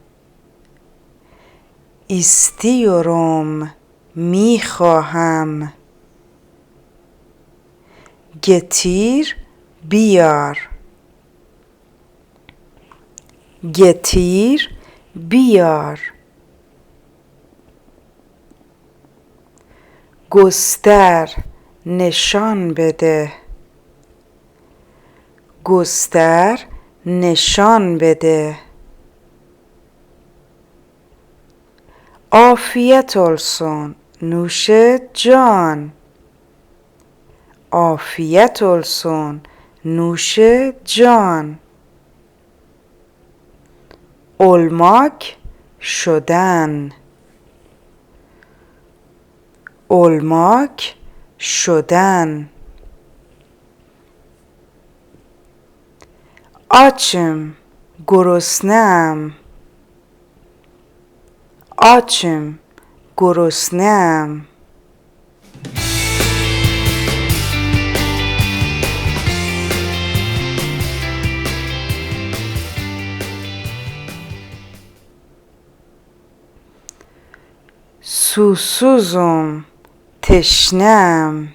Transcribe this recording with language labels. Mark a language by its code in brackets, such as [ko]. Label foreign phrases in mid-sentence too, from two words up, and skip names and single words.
[fa] istiyorum میخواهم getir بیار getir بیار göster نشان بده göster نشان بده [tr] afiyet olsun [fa] نوش جان [tr] afiyet olsun [fa] نوش جان [tr] olmak شدن olmak شدن açım گرسنه‌ام açım گرسنه‌ام susuzum تشنه‌ام